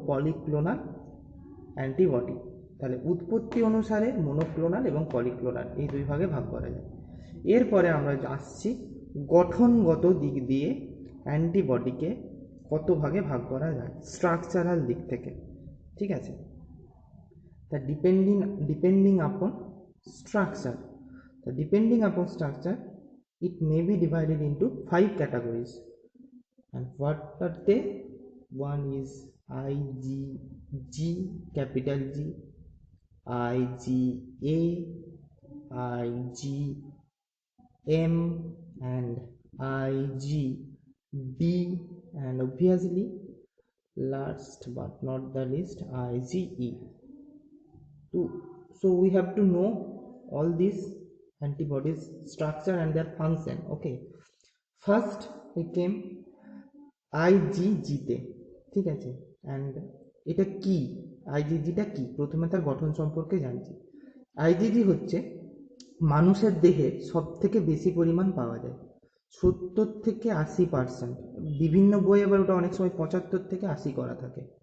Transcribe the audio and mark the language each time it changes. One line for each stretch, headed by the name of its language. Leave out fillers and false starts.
Bangla: Polyclonal antibody. তাহলে উৎপত্তি অনুসারে মোনোক্লোনাল এবং পলিক্লোনাল এই দুই ভাগে ভাগ করা যায়। এরপরে আমরা আসছি গঠনগত দিক দিয়ে অ্যান্টিবডিকে কত ভাগে ভাগ করা যায় স্ট্রাকচারাল দিক থেকে। ঠিক আছে, তা
English: Depending upon structure, depending upon structure it may be divided into 5 categories. And what are they? One is IgG, capital G, IgA, IgM, and IgD, and obviously last but not the least IgE. So we have to know all these antibodies structure and their function. Okay, first we came আইজিজিতে।
Bangla: ঠিক আছে, and এটা কি, আইজিজিটা কি, প্রথমে তার গঠন সম্পর্কে জানছি। আইজিজি হচ্ছে মানুষের দেহে সব থেকে বেশি পরিমাণ পাওয়া যায়, 70 থেকে 80%, বিভিন্ন বই আবার ওটা অনেক সময় 75 থেকে 80 করা থাকে।